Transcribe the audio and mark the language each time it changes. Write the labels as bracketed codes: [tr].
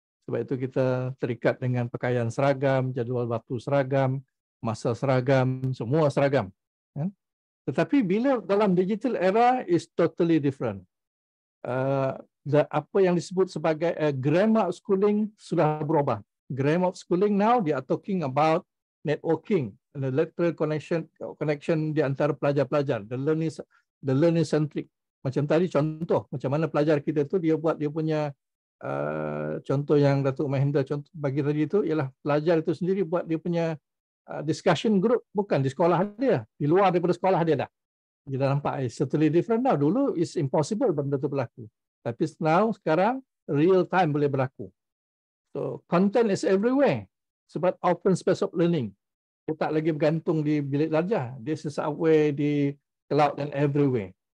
[ms] Sebab itu kita terikat dengan pakaian seragam, jadual waktu seragam, masa seragam, semua seragam. Tetapi bila dalam [en] digital era is totally different. [ms] Apa yang disebut sebagai grammar of schooling sudah berubah. [en] Grammar of schooling now they are talking about networking, the lateral connection [ms] di antara pelajar-pelajar, [en] the learning centric. [ms] Macam tadi contoh, macam mana pelajar kita tu dia buat dia punya contoh yang Datuk Mahendra contoh bagi tadi itu ialah pelajar itu sendiri buat dia punya discussion group, bukan di sekolah dia, di luar daripada sekolah dia dah. Kita nampak [en] it's totally different now. [ms] Dulu [en] is impossible [ms] benda itu berlaku. Tapi [en] now [ms] sekarang [en] real time [ms] boleh berlaku. [en] So content is everywhere. [ms] Sebab [en] open space of learning. [ms] Dia tak lagi bergantung di bilik belajar. [en] This is away di cloud and everywhere.